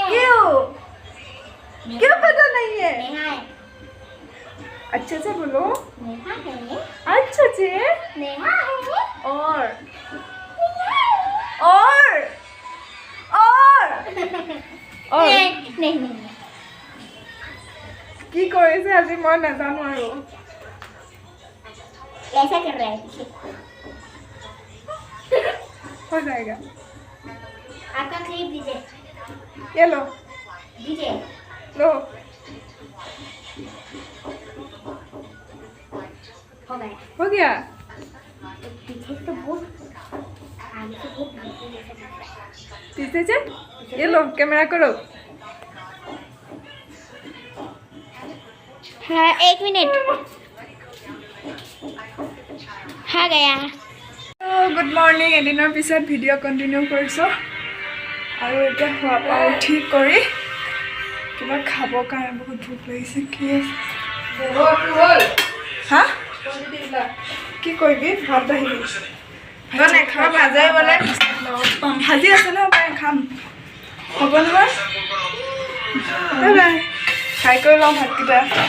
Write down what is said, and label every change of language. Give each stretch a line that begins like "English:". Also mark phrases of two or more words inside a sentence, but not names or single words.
Hindi: क्यों क्यों पता नहीं है नेहा है अच्छे से बोलो नेहा है अच्छे से नेहा है और नहीं नहीं
Assamese: কি কৰিছে আজি মই নাজানো আৰু
Hindi: ऐसा कर रहा है हो जाएगा आपका क्लिप दीजिए ये लो दीजिए लो हो गया हो गया पीछे तो बहुत आगे से बहुत पीछे से ये लो कैमरा करो हाँ 1 मिनट हाँ गया
English: good morning
Assamese: এদিনৰ পিছত
English: video continue
Assamese: কৰিছোঁ আৰু এতিয়া খোৱাৰ পৰা উঠি কৰি কিবা খাবৰ কাৰণে বহুত ভোক লাগিছে কি আছে হা কি কৰিবি ভাত বাঢ়িবি নেখাওঁ নাযায় বোলে ভাজি আছে ন মই খাম হ'ব নহয় বাই বাই খাই কৰি লওঁ ভাতকেইটা